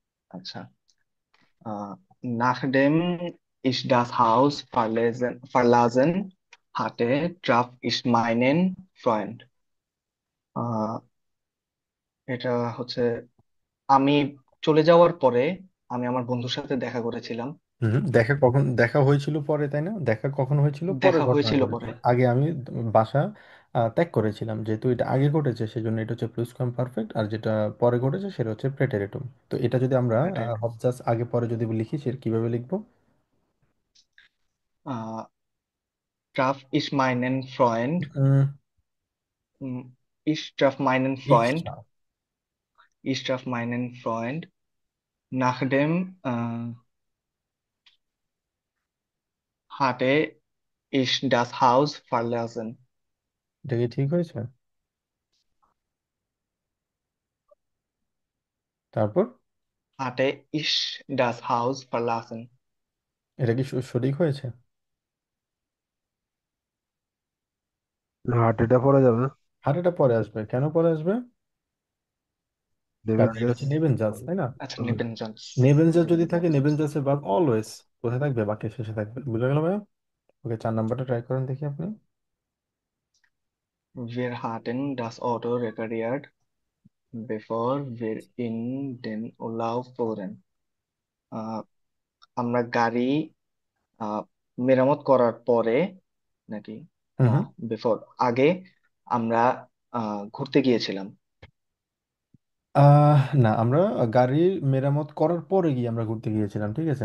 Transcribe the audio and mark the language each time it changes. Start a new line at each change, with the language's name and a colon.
German: আচ্ছা, Nachdem ich das Haus verlassen hatte, traf ich meinen Freund.
Bangla: আহ, এটা হচ্ছে আমি চলে যাওয়ার পরে আমি আমার বন্ধুর সাথে দেখা করেছিলাম। দেখা কখন দেখা হয়েছিল পরে, তাই না? দেখা কখন হয়েছিল? পরে দেখা ঘটনা হয়েছিল ঘটেছে। পরে। আগে আমি বাসা ত্যাগ করেছিলাম, যেহেতু এটা আগে ঘটেছে সেজন্য এটা হচ্ছে প্লুস পারফেক্ট, আর যেটা পরে ঘটেছে সেটা হচ্ছে প্রেটেরিটুম। তো এটা যদি আমরা এটাই। হবজাস আগে পরে যদি লিখি সেটা কিভাবে লিখবো?
German: আহ, traf ich meinen Freund, উম, ich traf meinen ইচ্ছা। Freund, ich traf meinen Freund, nachdem hatte ich das Haus verlassen.
Bangla: এটা কি ঠিক হয়েছে? তারপর
German: Hatte ich das Haus verlassen.
Bangla: এটা কি সঠিক হয়েছে? হার্টেটা পড়ে যাবে। আর এটা পরে আসবে, কেন পরে আসবে? কারণ এটা নেবেনজাস। হচ্ছে নেবেনজাস, তাই না? আচ্ছা, নেবেনজান্স। নেবেনজাস যদি থাকে, নেবেনজাসের ভার্ব অলওয়েজ কোথায় থাকবে? বাক্যের শেষে থাকবে। বুঝা গেল ভাইয়া? ওকে, 4 নাম্বারটা ট্রাই করেন দেখি আপনি।
German: Wir hatten das Auto repariert, bevor wir in den Urlaub fuhren.
Bangla: আহ, আমরা গাড়ি আহ, মেরামত করার পরে নাকি হুম না, হুম। বিফোর, আগে আমরা ঘুরতে গিয়েছিলাম। না, আমরা গাড়ির মেরামত করার পরে গিয়ে আমরা ঘুরতে গিয়েছিলাম, ঠিক আছে?